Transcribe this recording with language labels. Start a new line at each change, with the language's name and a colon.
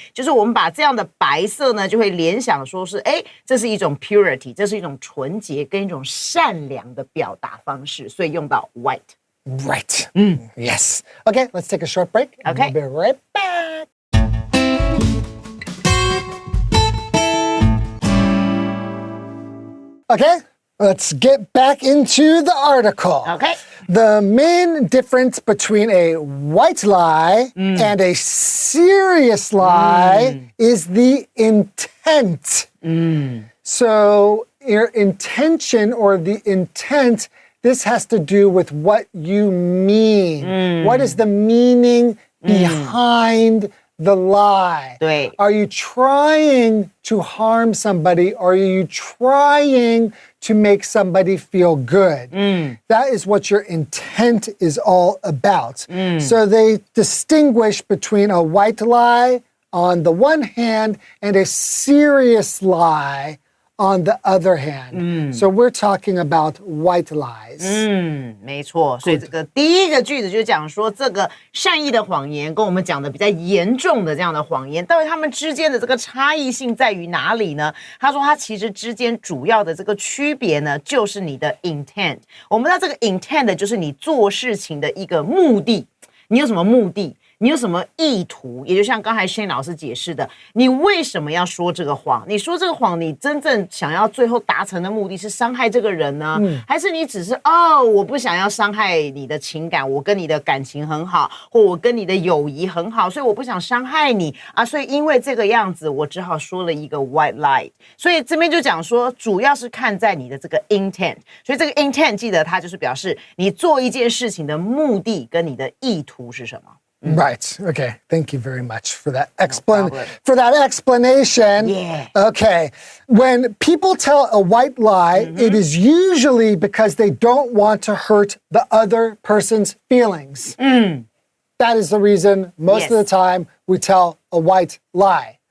Chinese: 就是我们把这样的白色呢，就会联想说是，这是一种 purity， 这是一种纯洁跟一种善良的表达方式，所以用到 white。
English: Right. Yes. Okay, let's take a short break. And Okay. We'll be right back. Okay, let's get back into the article. Okay. The main difference between a white lie and a serious lie is the intent. So, your intention or the intent, this has to do with what you mean. What is the meaning behind the lie? 对。 Are you trying to harm somebody? Are you trying to make somebody feel good. That is what your intent is all about. So they distinguish between a white lie on the one hand and a serious lie on the other hand. So we're talking about white lies.
Chinese: 没错，所以这个第一个句子就讲说，这个善意的谎言跟我们讲的比较严重的这样的谎言，到底他们之间的这个差异性在于哪里呢？他说，它其实之间主要的这个区别呢，就是你的 intent。我们知道这个 intent 就是你做事情的一个目的，你有什么目的？你有什么意图？也就像刚才Shane老师解释的，你为什么要说这个谎？你说这个谎，你真正想要最后达成的目的是伤害这个人呢，还是你只是我不想要伤害你的情感，我跟你的感情很好，或我跟你的友谊很好，所以我不想伤害你啊，所以因为这个样子，我只好说了一个 white lie。所以这边就讲说，主要是看在你的这个 intent， 所以这个 intent 记得它就是表示你做一件事情的目的跟你的意图是什么。
English: Right. Okay. Thank you very much for that problem. for that explanation. Yeah. Okay. When people tell a white lie, it is usually because they don't want to hurt the other person's feelings. That is the reason most of the time we tell a white lie.